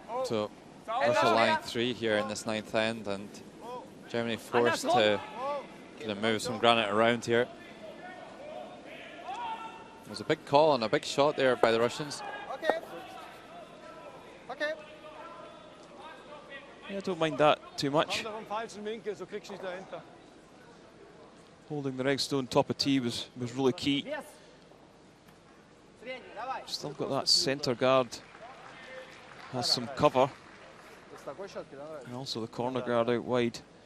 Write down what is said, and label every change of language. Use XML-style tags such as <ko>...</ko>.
<en>So Russia lying 3 here in this ninth end, and Germany forced to kind of move some granite around here. There's a big call and a big shot there by the Russians. Okay. Yeah, I don't mind that too much.</en> <de>Komm doch im falschen Winkel, so kriegst du nicht dahinter.</de> <en>Holding the red stone top of tee was really key. Still got that centre guard. Has some cover. And also the corner guard out wide.</en>